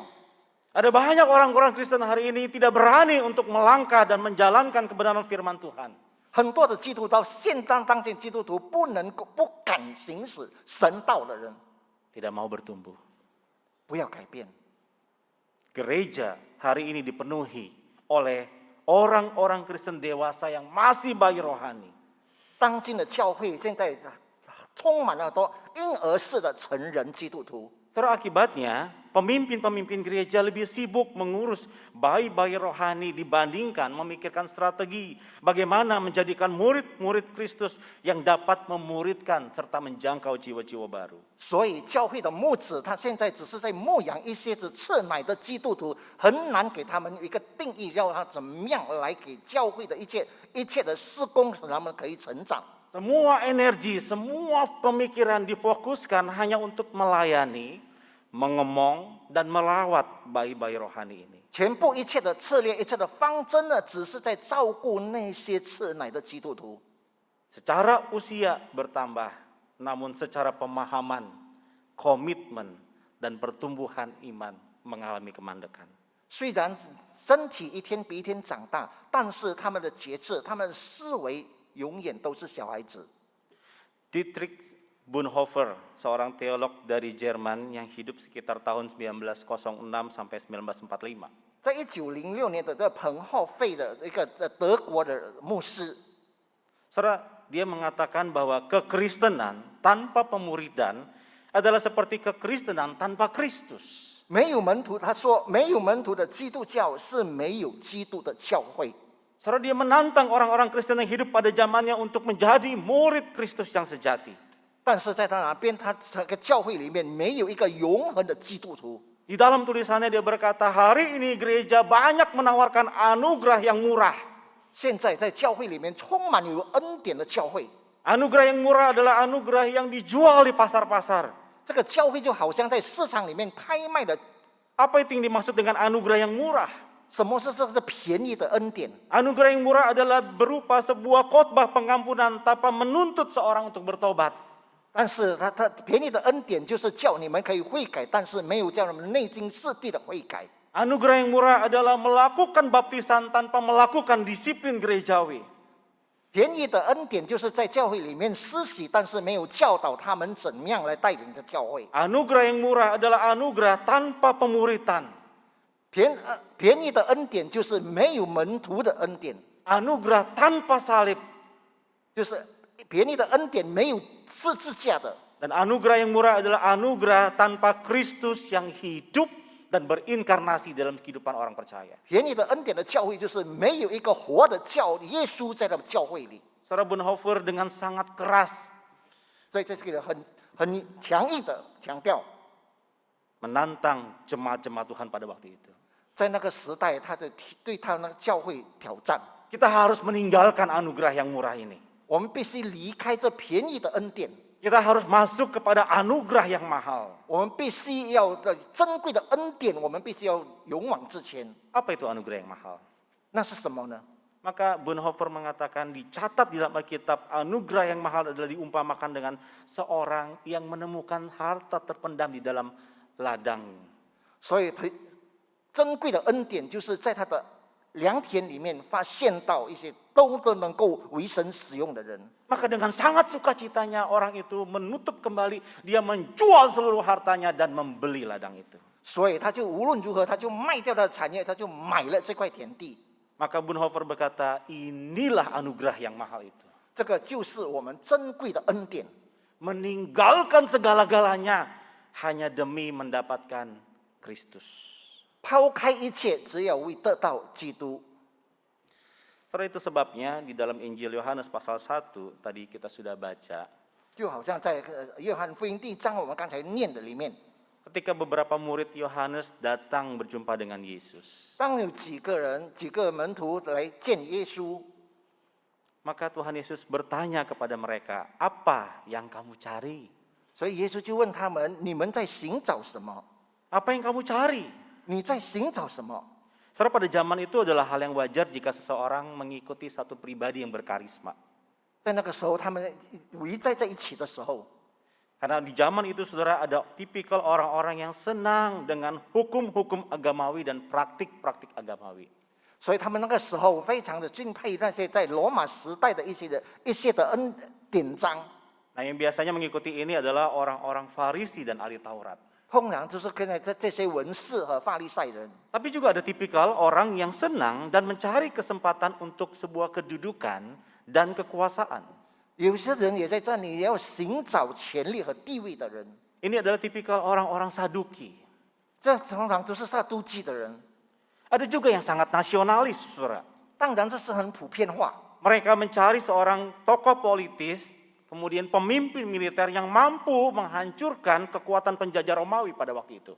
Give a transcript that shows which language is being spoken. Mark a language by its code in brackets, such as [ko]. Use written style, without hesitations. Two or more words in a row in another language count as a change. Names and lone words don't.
[id] Ada banyak orang-orang Kristen hari ini tidak berani untuk melangkah dan menjalankan kebenaran firman Tuhan. [zh] 很多的基督徒现当今基督徒不敢行使神道的人， [id] Tidak mau bertumbuh. [zh] 不要改变。 [id] Gereja hari ini dipenuhi oleh orang-orang Kristen dewasa yang masih bayi rohani. [zh] 当今的教会现在充满了很多婴儿式的成人基督徒。 [id] Terus akibatnya pemimpin-pemimpin gereja lebih sibuk mengurus bayi-bayi rohani dibandingkan memikirkan strategi bagaimana menjadikan murid-murid Kristus yang dapat memuridkan serta menjangkau jiwa-jiwa baru. [zh] 所以教会的牧者他现在只是在牧养一些只吃奶的基督徒，很难给他们一个定义，让他怎么样来给教会的一切的施工，使他们可以成长。 [id] Semua energi, semua pemikiran difokuskan hanya untuk melayani, mengemong, dan melawat bayi-bayi rohani ini. [zh] 全部一切的策略，一切的方针呢，只是在照顾那些吃奶的基督徒。 [id] Secara usia bertambah, namun secara pemahaman, komitmen, dan pertumbuhan iman mengalami kemandekan. [zh] 虽然身体一天比一天长大，但是他们的节制、他们的思维永远都是小孩子。 [id] Dietrich Bonhoeffer, seorang teolog dari Jerman yang hidup sekitar tahun 1906 sampai 1945. [zh] 在1906年的这彭浩费的一个德国的牧师， [id] Saudara, dia mengatakan bahwa kekristenan tanpa pemuridan adalah seperti kekristenan tanpa Kristus. [zh] 没有门徒，他说没有门徒的基督教是没有基督的教会。 [id] Saudara, dia menantang orang-orang Kristen yang hidup pada zamannya untuk menjadi murid Kristus yang sejati. [zh] 但是在他那边，他这个教会里面没有一个永恒的基督徒。 [id] Di dalam tulisannya dia berkata, hari ini gereja banyak menawarkan anugerah yang murah. [zh] 现在在教会里面充满有恩典的教会， [id] Anugerah yang murah adalah anugerah yang dijual di pasar-pasar. [zh] 这个教会就好像在市场里面拍卖的。 [id] Apa itu yang dimaksud dengan anugerah yang murah? [zh] 什么是这个便宜的恩典？ [id] Anugerah yang murah adalah berupa sebuah khotbah pengampunan tanpa menuntut seorang untuk bertobat. [zh] 但是他便宜的恩典就是叫你们可以悔改，但是没有叫你们内心世地的悔改。 [id] Anugerah yang murah adalah melakukan baptisan tanpa melakukan disiplin gerejawi. [zh] 便宜的恩典就是在教会里面施洗，但是没有教导他们怎么样来带领着教会。 [id] Anugerah yang murah adalah anugerah tanpa pemuritan. [zh] 便宜的恩典就是没有门徒的恩典， [id] Anugerah tanpa salib. [zh] 就是便宜的恩典没有十字架的。 [id] Dan anugerah yang murah adalah anugerah tanpa Kristus yang hidup dan berinkarnasi dalam kehidupan orang percaya. [zh] 便宜的恩典的教会就是没有一个活的耶稣在他的教会里， [id] Saudara Bonhoeffer dengan sangat keras [zh] 所以这是个很强硬的强调。 [id] menantang jemaat-jemaat Tuhan pada waktu itu. [zh] 在那个时代，他的对他那个教会挑战， [id] Kita harus meninggalkan anugerah yang murah ini. [zh] 我们必须离开这便宜的恩典， [id] Kita harus masuk kepada anugerah yang mahal. [zh] 我们必须要的珍贵的恩典，我们必须要勇往直前。 [id] Apa itu anugerah yang mahal? [zh] 那是什么呢？ [id] Maka Bonhoeffer mengatakan dicatat di dalam Alkitab anugerah yang mahal adalah diumpamakan dengan seorang yang menemukan harta terpendam di dalam ladang. [zh] 所以珍贵的恩典就是在他的 2天里面发现到一些都能够为神使用的人。 [id] Maka dengan sangat sukacitanya orang itu menutup kembali, dia menjual seluruh hartanya dan membeli ladang itu. [zh] 所以他就无论如何，他就卖掉他的产业，他就买了这块田地。 [id] Maka Bonhoeffer berkata, inilah anugerah yang mahal itu. [zh] 这个就是我们珍贵的恩典， [id] Meninggalkan segala-galanya hanya demi mendapatkan Kristus. [zh] 抛开一切，只要为得到基督。 [id] Saudara, itu sebabnya di dalam Injil Yohanes pasal 1 tadi kita sudah baca. [zh] 就好像在约翰福音第1章我们刚才念的里面， [id] Ketika beberapa murid Yohanes datang berjumpa dengan Yesus. [zh] 当有几个门徒来见耶稣， [id] Maka Tuhan Yesus bertanya kepada mereka, apa yang kamu cari? [zh] 所以耶稣就问他们：你们在寻找什么？ [id] Apa yang kamu cari? [zh] 你在寻找什么？ [id] Saudara, pada zaman itu adalah hal yang wajar jika seseorang mengikuti satu pribadi yang berkarisma. [zh] 在那个时候，他们围在一起的时候， [id] Karena di zaman itu saudara ada tipikal orang-orang yang senang dengan hukum-hukum agamawi dan praktik-praktik agamawi. [zh] 所以他们那个时候非常的敬佩那些在罗马时代的一些的典章。 [id] Nah, yang biasanya mengikuti ini adalah orang-orang Farisi dan ahli Taurat. [zh] 通常就是跟这些文士和法利赛人。 [id] Tapi juga ada tipikal orang yang senang dan mencari kesempatan untuk sebuah kedudukan dan kekuasaan. [zh] 有些人也在这里要寻找权力和地位的人， [id] Ini adalah tipikal orang-orang Saduki. [zh] 这通常都是撒都基的人。 [id] Ada juga yang sangat nasionalis, saudara. [zh] 当然这是很普遍化， [id] Mereka mencari seorang tokoh politis, kemudian pemimpin militer yang mampu menghancurkan kekuatan penjajah Romawi pada waktu itu.